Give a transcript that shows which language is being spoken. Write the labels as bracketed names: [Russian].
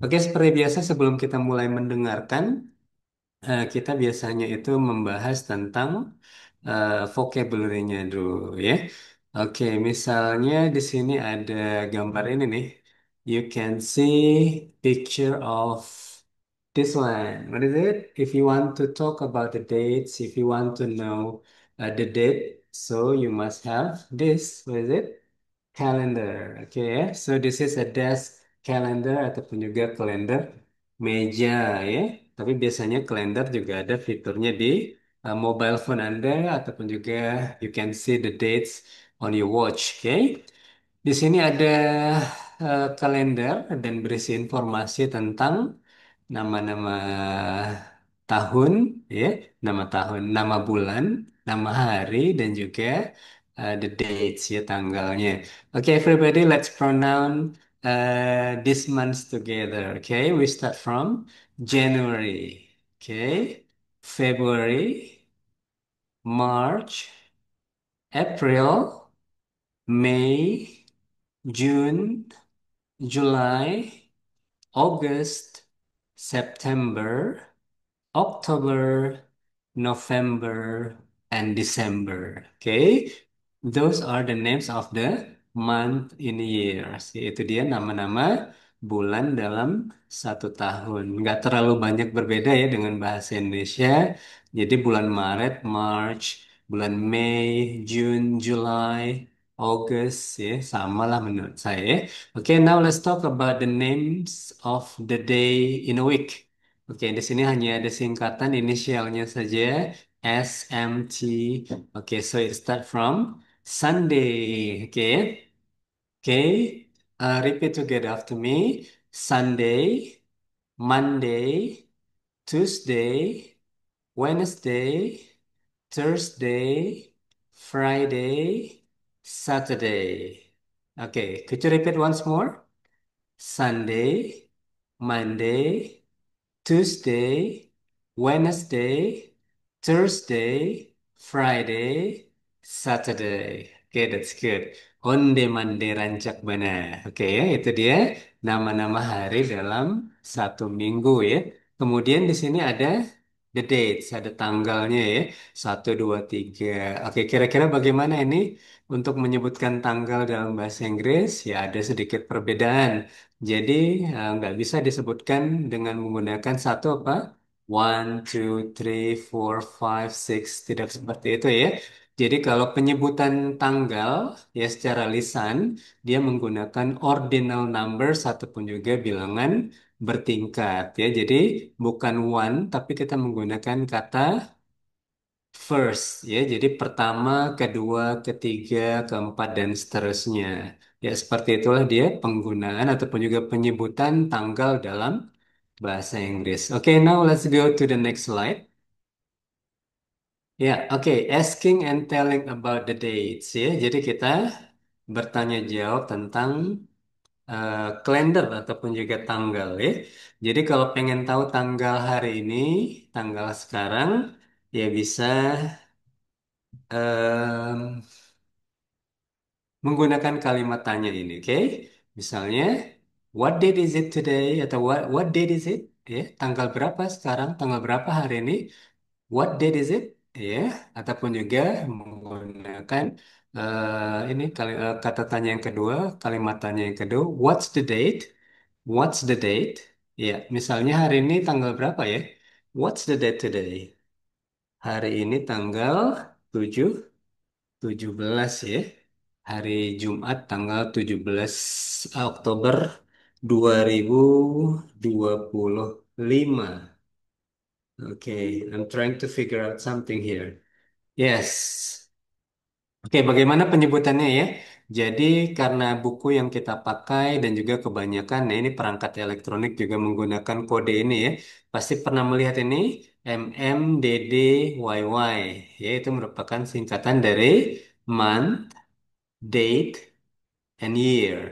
[Indonesian] Oke, seperti biasa sebelum kita mulai mendengarkan, kita biasanya itu membahas tentang vocabulary-nya dulu ya. Oke, misalnya di sini ada gambar ini nih. [English] You can see picture of this one. What is it? If you want to talk about the dates, if you want to know the date, so you must have this. What is it? Calendar. Oke ya. So this is a desk calendar ataupun juga kalender meja ya. [Indonesian] Tapi biasanya kalender juga ada fiturnya di mobile phone Anda ataupun juga you can see the dates on your watch. Oke. Di sini ada kalender dan berisi informasi tentang nama-nama tahun, ya, nama tahun, nama bulan, nama hari, dan juga the dates, ya, tanggalnya. [English] Okay, everybody, let's pronounce this months together. Okay, we start from January. Okay, February, March, April, May, June, July, August, September, October, November, and December. Okay, those are the names of the month in years. [Indonesian] Yaitu dia nama-nama bulan dalam satu tahun. Nggak terlalu banyak berbeda ya dengan bahasa Indonesia. Jadi bulan Maret, March, bulan Mei, June, July, August, ya sama lah menurut saya. [English] Oke, now let's talk about the names of the day in a week. [Indonesian] Oke, di sini hanya ada singkatan inisialnya saja, SMT. [English] Oke, so it start from Sunday. Oke, oke. Repeat together after me. Sunday, Monday, Tuesday, Wednesday, Thursday, Friday, Saturday. Okay, could you repeat once more? Sunday, Monday, Tuesday, Wednesday, Thursday, Friday, Saturday. [Indonesian] Oke, that's good. [Minangkabau] Onde mande rancak bana. [Indonesian] Oke, ya, itu dia nama-nama hari dalam satu minggu ya. Kemudian di sini ada The dates, ada tanggalnya ya. Satu, dua, tiga. Oke, kira-kira bagaimana ini untuk menyebutkan tanggal dalam bahasa Inggris? Ya, ada sedikit perbedaan. Jadi, nggak bisa disebutkan dengan menggunakan satu apa? [English] One, two, three, four, five, six. [Indonesian] Tidak seperti itu ya. Jadi, kalau penyebutan tanggal ya secara lisan, dia menggunakan ordinal numbers ataupun juga bilangan bertingkat ya. Jadi bukan one, tapi kita menggunakan kata first ya. Jadi pertama, kedua, ketiga, keempat, dan seterusnya. Ya, seperti itulah dia penggunaan ataupun juga penyebutan tanggal dalam bahasa Inggris. [English] Oke, now let's go to the next slide. Ya, oke, asking and telling about the dates ya. [Indonesian] Jadi kita bertanya jawab tentang kalender ataupun juga tanggal ya. Jadi kalau pengen tahu tanggal hari ini, tanggal sekarang, ya bisa em, menggunakan kalimat tanya ini, oke? [English] Misalnya, what date is it today? Atau what date is it? [Indonesian] Ya, tanggal berapa sekarang? Tanggal berapa hari ini? What date is it? Ya, ataupun juga menggunakan ini kata tanya yang kedua, kalimat tanya yang kedua, what's the date? What's the date? Ya, misalnya hari ini tanggal berapa ya? What's the date today? Hari ini tanggal 7, 17 ya. Hari Jumat tanggal 17 Oktober 2025. [English] Okay, I'm trying to figure out something here. Yes. [Indonesian] Oke, bagaimana penyebutannya ya? Jadi karena buku yang kita pakai dan juga kebanyakan, nah ini perangkat elektronik juga menggunakan kode ini ya. Pasti pernah melihat ini MMDDYY, ya itu merupakan singkatan dari month, date, and year.